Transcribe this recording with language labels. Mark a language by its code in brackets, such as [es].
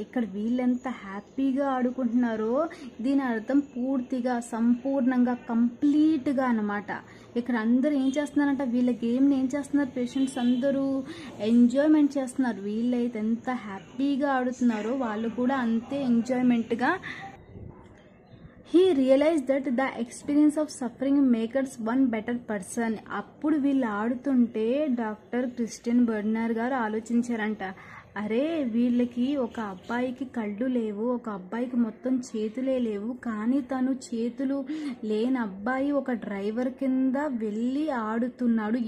[te] ఇక్కడ వీళ్ళెంత హ్యాపీగా ఆడుకుంటున్నారో దీని అర్థం పూర్తిగా సంపూర్ణంగా కంప్లీట్గా అన్నమాట. ఇక్కడ అందరూ ఏం చేస్తున్నారంట, వీళ్ళ గేమ్ని ఏం చేస్తున్నారు, పేషెంట్స్ అందరూ ఎంజాయ్మెంట్ చేస్తున్నారు. వీళ్ళైతే ఎంత హ్యాపీగా ఆడుతున్నారో వాళ్ళు కూడా అంతే ఎంజాయ్మెంట్గా. [en] He realized that the experience of suffering makes one better person. [te] అప్పుడు వీళ్ళు ఆడుతుంటే డాక్టర్ క్రిస్టియన్ బర్నార్డ్ గారు ఆలోచించారంట, అరే వీళ్ళకి ఒక అబ్బాయికి కళ్ళు లేవు, ఒక అబ్బాయికి మొత్తం చేతులే లేవు, కానీ తను చేతులు లేని అబ్బాయి ఒక డ్రైవర్ కింద వెళ్ళి ఆడుతున్నాడు.